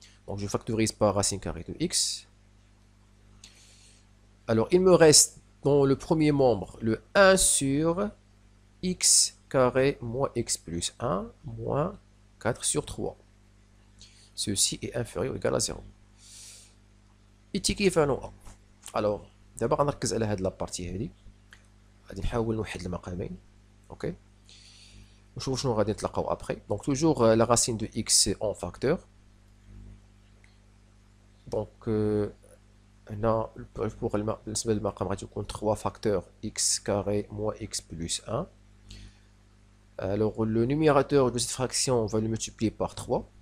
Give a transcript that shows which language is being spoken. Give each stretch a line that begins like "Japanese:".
French: Donc, je factorise par racine carrée de x. Alors, il me reste dans le premier membre le 1 sur x carré moins x plus 1 moins 4 sur 3. Ceci est inférieur ou égal à 0. est équivalent à...
Arabic: Alors, d'abord نركز على هذه لابارتي هذه. غادي نحاول نوحد المقامين. OK. نشوف شنو غادي نتلقاو après.
French: Donc toujours la racine de x en facteur.
Arabic: Donc هنا pour بالنسبة للمقام غادي يكون 3 facteur x carré moins x plus 1.
French: Alors le numérateur de cette fraction, on va le multiplier par 3.